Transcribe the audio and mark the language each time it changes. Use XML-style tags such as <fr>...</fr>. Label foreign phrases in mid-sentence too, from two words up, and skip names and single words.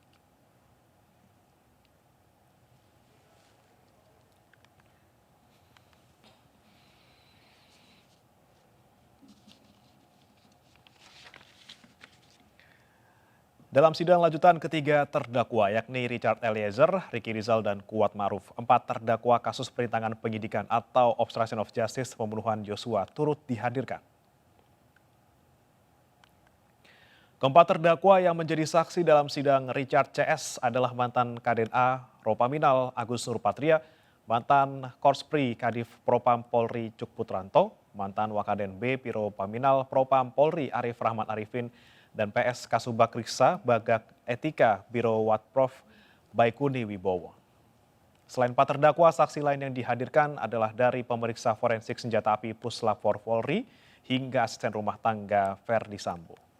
<id>Dalam sidang lanjutan ketiga terdakwa yakni Richard Eliezer, Riki Rizal, dan Kuat Maruf, empat terdakwa kasus perintangan penyidikan atau</id> <en>obstruction of justice</en> <id>pembunuhan Yosua turut dihadirkan. Keempat terdakwa yang menjadi saksi dalam sidang Richard CS adalah mantan Kaden A, Ropaminal Agus Nurpatria, mantan Korspri Kadif Propam Polri Cuk Putranto, mantan Wakaden B Piro Paminal Propam Polri Arif Rahmat Arifin, dan PS Kasubag Riksa Bagak Etika Biro Watprof Baikuni Wibowo. Selain empat terdakwa, saksi lain yang dihadirkan adalah dari pemeriksa forensik senjata api Puslap Polri hingga asisten rumah tangga Verdi Sambo.</id>